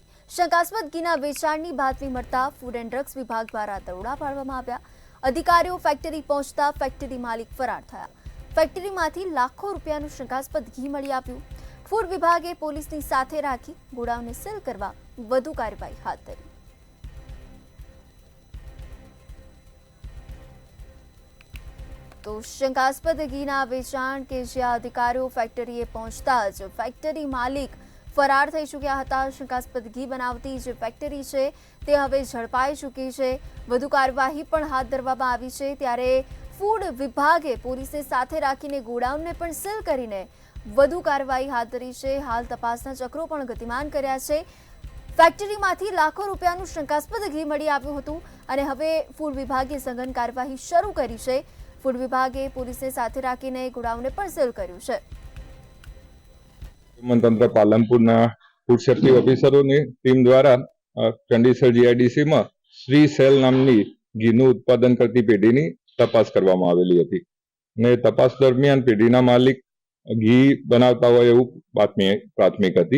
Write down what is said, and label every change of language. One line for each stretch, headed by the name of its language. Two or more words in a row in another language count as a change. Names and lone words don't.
Gujarati: શંકાસ્પદ ઘીના વેચાણની બાતમી મળતા ફૂડ એન્ડ ડ્રગ્સ વિભાગ દ્વારા દરોડા પાડવામાં આવ્યા। અધિકારીઓ ફેક્ટરી પહોંચતા ફેક્ટરી માલિક ફરાર થયા। ફેક્ટરીમાંથી લાખો રૂપિયાનું શંકાસ્પદ ઘી મળી આવ્યું। ફૂડ વિભાગે પોલીસની સાથે રાખી ગોડાઉનને સીલ કરવા વધુ કાર્યવાહી હાથ ધરી। તો શંકાસ્પદ ઘીના વેચાણ કે જ્યાં અધિકારીઓ ફેક્ટરીએ પહોંચતા જ ફેક્ટરી માલિક ફરાર થઈ ચૂક્યા હતા। શંકાસ્પદ ઘી બનાવતી જે ફેક્ટરી છે તે હવે ઝડપાઈ ચૂકી છે। વધુ કાર્યવાહી પણ હાથ ધરવામાં આવી છે। ત્યારે ફૂડ વિભાગે પોલીસને સાથે રાખીને ગોડાઉનને પણ સીલ કરીને વધુ કાર્યવાહી હાથ ધરી છે। હાલ તપાસના ચક્રો પણ ગતિમાન કર્યા છે। ફેક્ટરીમાંથી લાખો રૂપિયાનું શંકાસ્પદ ઘી મળી આવ્યું હતું અને હવે ફૂડ વિભાગે સઘન કાર્યવાહી શરૂ કરી છે। ફૂડ વિભાગે પોલીસને સાથે રાખીને ગોડાઉનને પણ સીલ કર્યું છે। તંત્ર પાલનપુરના ફૂડ સેફ્ટી ઓફિસરોની ટીમ દ્વારા ચંડીસર જીઆઈડીસીમાં શ્રી સેલ નામની ઘીનું ઉત્પાદન કરતી પેઢીની તપાસ કરવામાં આવેલી હતી અને તપાસ દરમિયાન પેઢીના માલિક ઘી બનાવતા હોય એવું બાતમી પ્રાથમિક હતી।